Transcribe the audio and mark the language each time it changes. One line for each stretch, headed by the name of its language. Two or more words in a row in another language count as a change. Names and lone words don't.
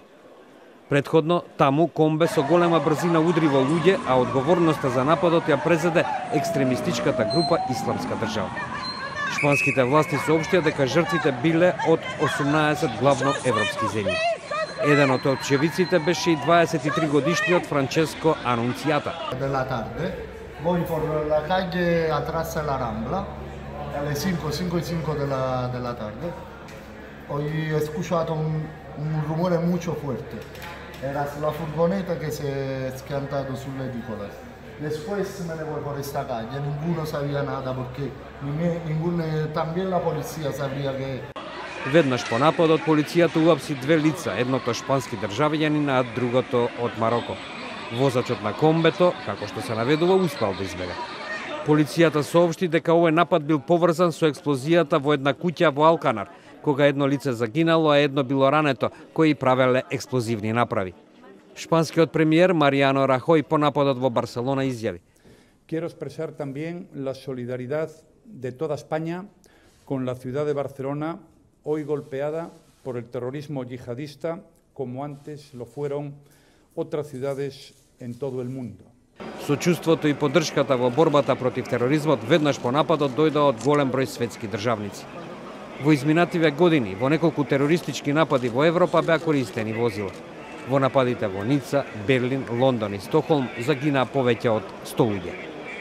Macedonian: Предходно, таму комбе со голема брзина удри во луѓе, а одговорноста за нападот ја презеде екстремистичката група Исламска држава. Шпанските власти соопштија дека жртвите биле од 18 главно европски земји. Еден од очевиците беше и 23 годишниот Франческо Анунциата.
Spanish: Della tarde, voy por la calle atrás de la Rambla, alle 5:05 della tarde. Hoy he escuchado un rumore mucho fuerte. Era la furgoneta que se ha
Italian: schiantato sulle edicole.
Spanish: Después me le voy por esta calle, ninguno sabía nada porque también la policía sabía que...
Macedonian: Веднаш по нападот полицијата уапси 2 лица, едното шпански државјанин, а другото од Мароко. Возачот на комбето, како што се наведува, успел да избега. Полицијата соопшти дека овој напад бил поврзан со експлозијата во една куќа во Алканар, кога едно лице загинало, а едно било рането, кои правеле експлозивни направи. Шпанскиот премиер Мариано Рахој по нападот во Барселона изјави:
Spanish: Quiero expresar también la solidaridad de toda España con la ciudad de Barcelona, hoy golpeada por el terrorismo yihadista, como antes lo fueron otras ciudades en todo el mundo.
Macedonian: Сочувството и поддршката во борбата против тероризмот веднаш по нападот дојде од голем број светски државници. Во изминативе години, во неколку терористички напади во Европа беа користени возила. Во нападите во Ница, Берлин, Лондон и Стокхолм загинаа повеќе од 100 луѓе.